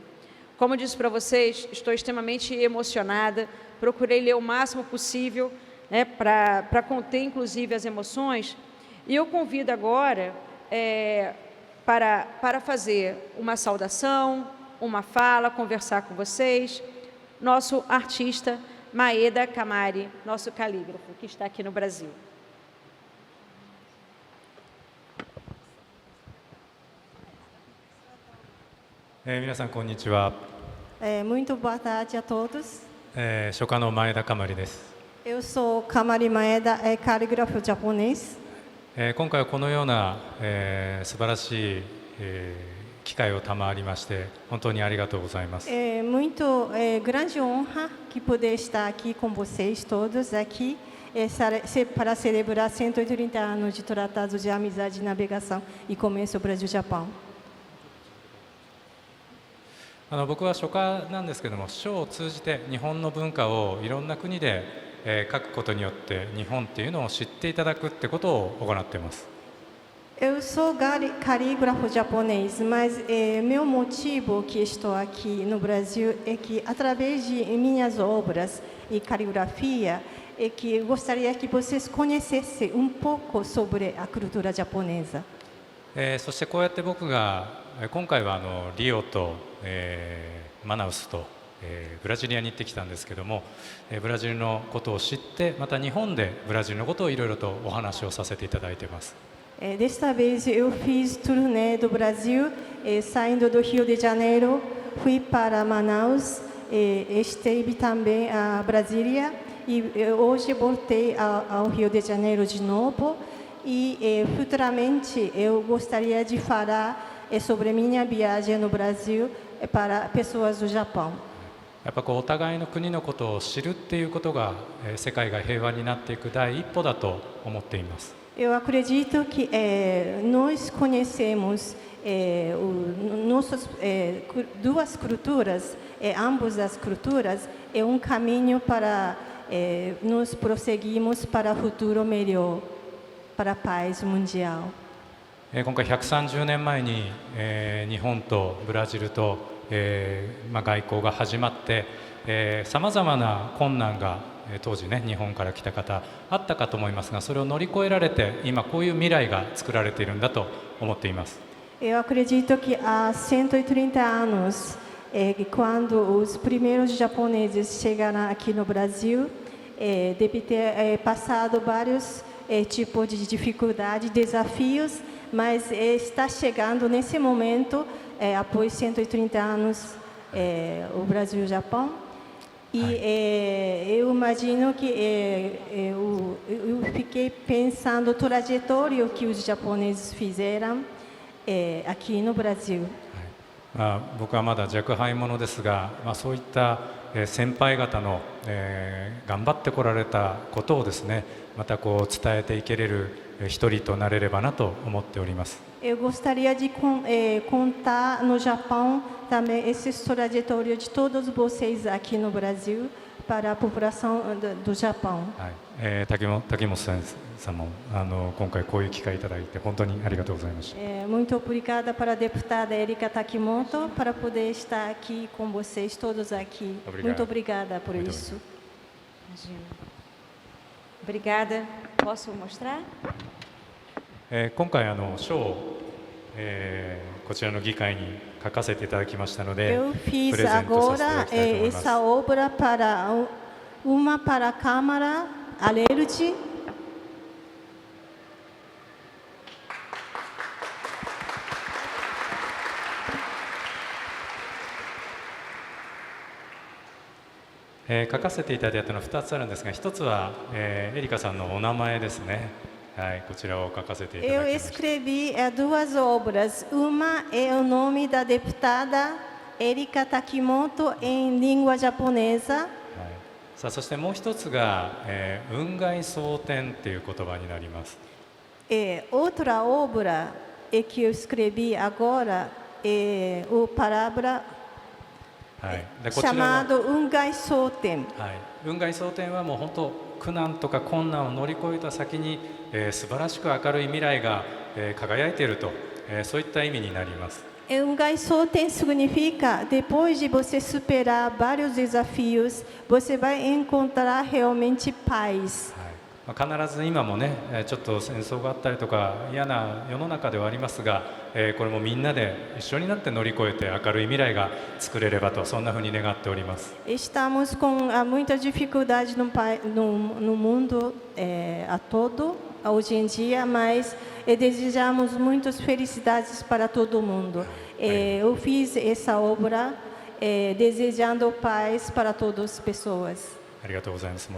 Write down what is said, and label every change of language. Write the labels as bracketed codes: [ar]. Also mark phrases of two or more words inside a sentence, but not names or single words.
[pt] Como eu disse para vocês, estou extremamente emocionada, procurei ler o máximo possível, né, para conter, inclusive, as emoções, e eu convido agora para fazer uma saudação, uma fala, conversar com vocês, nosso artista Maeda Kamari, nosso calígrafo, que está aqui no Brasil. [ja] みなさん、こんにちは. [pt] Muito boa tarde a todos. [ja] 書家の前田かまりです。 [pt] Eu sou Kamari Maeda, calígrafo japonês. [ja] 今回はこのような、素晴らしい、機会を賜りまして本当にありがとうございます。 [pt] Muito grande honra que poder estar aqui com vocês todos aqui para celebrar 130 anos de Tratado de Amizade, Navegação e Comércio Brasil-Japão. [ja] 僕は書家なんですけども、書を通じて日本の文化をいろんな国で、書くことによって日本っていうのを知っていただくってことを行っています。 [pt] Eu sou calígrafo japonês, mas meu motivo que estou aqui no Brasil é que, através de minhas obras e caligrafia, é que gostaria que vocês conhecessem pouco sobre a cultura japonesa. [ja] そしてこうやって僕が今回はリオと、マナウスと、ブラジリアに行ってきたんですけども、ブラジルのことを知ってまた日本でブラジルのことをいろいろとお話をさせていただいています。 [pt] Desta vez eu fiz turnê do Brasil, saindo do Rio de Janeiro, fui para Manaus, esteve também a Brasília e hoje voltei ao Rio de Janeiro de novo e futuramente eu gostaria de falar sobre minha viagem no Brasil para pessoas do Japão. [ja] やっぱこうお互いの国のことを知るっていうことが、世界が平和になっていく第一歩だと思っています。 [pt] Eu acredito que nós conhecemos duas culturas, ambas as culturas, é caminho para nos prosseguirmos para o futuro melhor, para a paz mundial. [ja] 今回130年前に、日本とブラジルと、外交が始まってさまざまな困難が、当時ね日本から来た方あったかと思いますが、それを乗り越えられて今こういう未来が作られているんだと思っています。 [pt] Eu acredito que há 130 anos, quando os primeiros japoneses chegaram aqui no Brasil, deve ter passado vários tipos de dificuldades, desafios, mas está chegando nesse momento, após 130 anos, o Brasil e o Japão. E eu imagino que eu fiquei pensando na trajetória que os japoneses fizeram aqui no Brasil. [ja] 僕はまだ若輩者ですが、そういった先輩方の頑張ってこられたことをですね、またこう伝えていけれる一人となれればなと思っております。 [pt] Eu gostaria de contar no Japão também essa trajetória de todos vocês aqui no Brasil para a população do Japão. [ja] 滝本さんも今回こういう機会いただいて本当にありがとうございました。 [pt] Muito obrigada para a deputada Erika Takimoto para poder estar aqui com vocês todos aqui. Muito obrigada por isso. Imagina. Obrigada. Posso mostrar? [ja] 今回賞を、こちらの議会に書かせていただきましたので、 [pt] Eu [ja] プ [pt] fiz [ja] レゼントさせていただきたいと [pt] agora [ja] 思います。 [pt] essa obra para a Câmara Alerte. [ja] 書かせていただいたのは2つあるんですが、1つは、エリカさんのお名前ですね。はい、こちらを書かせていただき [pt] Eu [ja] ました。 [pt] escrevi duas obras. Uma é o nome da deputada Erika Takimoto em língua japonesa. [ja] さあ、そしてもう一つが、雲外蒼天っていう言葉になります。 [pt] Outra obra que eu escrevi agora é o palavra [ja] はい、でこちらの [pt] chamado Ungai Soten. [ja] はい、雲外蒼天はもう本当苦難とか困難を乗り越えた先に、素晴らしく明るい未来が、輝いていると、そういった意味になります。 [pt] Ungai Soten significa depois de você superar vários desafios, você vai encontrar realmente paz. [ja] 必ず今もね、ちょっと戦争があったりとか嫌な世の中ではありますが、これもみんなで一緒になって乗り越えて明るい未来が作れればと、そんなふうに願っております。 [pt] Estamos com muita dificuldade no mundo a todo, hoje em dia, mas desejamos muitas felicidades para todo mundo. Eu fiz essa obra desejando paz para todas as pessoas. [ja] ありがとうございます。